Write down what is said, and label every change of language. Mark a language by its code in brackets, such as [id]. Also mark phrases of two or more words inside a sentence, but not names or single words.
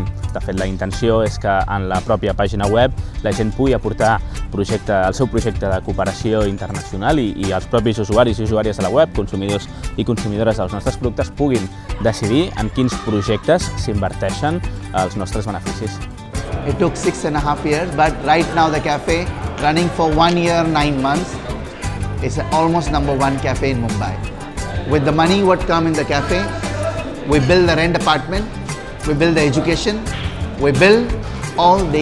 [ca] De fet, la intenció és que en la pròpia pàgina web la gent pugui aportar el seu projecte de cooperació internacional i els propis usuaris i usuàries de la web, consumidors i consumidores dels nostres productes, puguin decidir en quins projectes s'inverteixen els nostres beneficis. [en] It took 6.5 years, but right now the cafe, running for 1 year, 9 months, is almost #1 cafe in Mumbai. With the money what come in the cafe, we build the rent apartment, we build the education, we build all they want.